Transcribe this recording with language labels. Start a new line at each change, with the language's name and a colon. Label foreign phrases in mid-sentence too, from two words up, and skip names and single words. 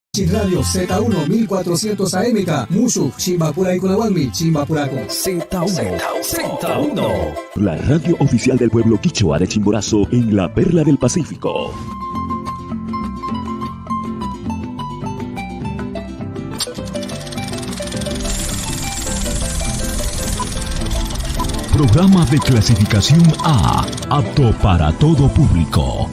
Spanish: Radio Z1 1400 AMK, Mushu, Chimbapura y Kunawanmi, Chimbapuraco. Z1. La radio oficial del pueblo quichua de Chimborazo en la Perla del Pacífico. Programa de clasificación A, apto para todo público.